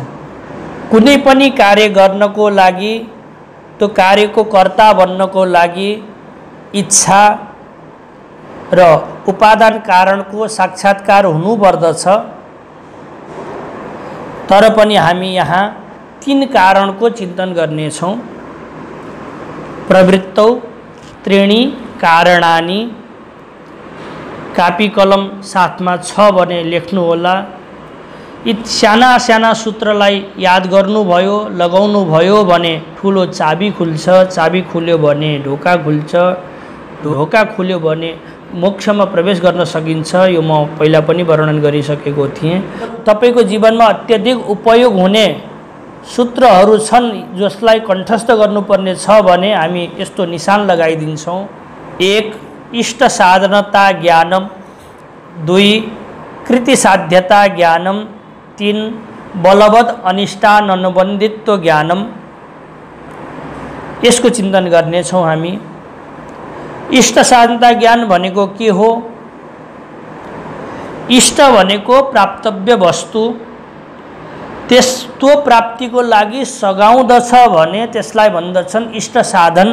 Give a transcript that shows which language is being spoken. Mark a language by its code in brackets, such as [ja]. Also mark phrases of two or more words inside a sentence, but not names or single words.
[ne] कुनै पनि कार्य गर्नको लागि, त्यो कार्यको कर्ता बन्नको लागि इच्छा र उपादान कारणको साक्षात्कार हुनुपर्दछ। तर पनि हामी यहाँ 3 कारणको चिन्तन गर्नेछौँ। [sa] प्रवृत्तौ त्रीणि कारणानि। [ne] कापी कलम साथमा छ भने लेख्नु होला। यी साना साना सूत्रलाई याद गर्नुभयो, लगाउनु भयो भने ठुलो चाबी खुल्छ। चाबी खुल्यो भने ढोका खुल्छ। ढोका खुल्यो भने मोक्षमा प्रवेश गर्न सकिन्छ। यो म पहिला पनि वर्णन गरिसकेको थिएँ। तपाईको जीवनमा अत्यधिक उपयोग हुने सूत्रहरू छन् जसलाई कण्ठस्थ गर्नुपर्ने छ भने हामी यस्तो निशान लगाइदिन्छौँ। [sa] 1 इष्ट साधनता ज्ञानम, 2 कृति साध्यता ज्ञानम, 3 बलवत् अनिष्टान अनुबन्धित्व ज्ञानम। [ne] यसको चिन्तन गर्नेछौँ हामी। इष्ट साधनता ज्ञान भनेको के हो? इष्ट भनेको प्राप्तव्य वस्तु, त्यो प्राप्तिको लागि सघाउँदछ भने त्यसलाई भन्दछन् इष्ट साधन।